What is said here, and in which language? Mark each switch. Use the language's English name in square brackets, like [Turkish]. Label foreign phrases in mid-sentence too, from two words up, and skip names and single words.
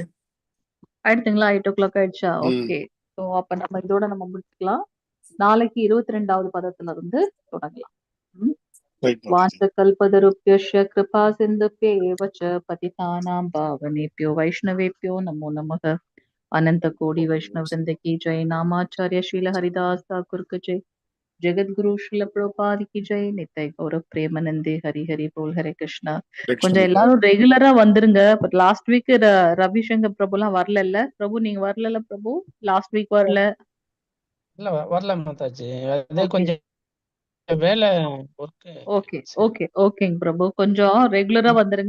[Tamil] ஆயிடுச்சுங்களா? 8 o'clock ஆயிடுச்சா? ஓகே. ஸோ அப்ப நம்ம இதோட நம்ம முடிச்சுக்கலாம். நாளைக்கு 22வது பதத்துல இருந்து தொடங்கலாம். ரைட் மாதாஜி. [Sanskrit] वाञ्छाकल्पतरुभ्यश्च कृपा सिन्धुभ्य एव च पतितानां पावनेभ्यो वैष्णवेभ्यो नमो नमः. [Hindi] अनंत कोटि वैष्णव वृंद की जय. नामाचार्य शील हरिदास ठाकुर की जय. जगत गुरु श्रील प्रभुपाद की जय. नित्य गौरव प्रेमानंदे हरि हरि बोल. हरे कृष्णा. [Tamil] கொஞ்சம் எல்லாரும் ரெகுலரா வந்துருங்க. பட் [English] last week [Tamil] ரவிசங்கர் பிரபு எல்லாம் வரல இல்ல பிரபு? நீங்க வரல பிரபு? [English] last week [Tamil] வரல. இல்ல வரல மாதாஜி, அதே கொஞ்சம் வேலை ஒர்க். ஓகே ஓகே ஓகேங்க பிரபு, கொஞ்சம் ரெகுலரா வந்துருங்க.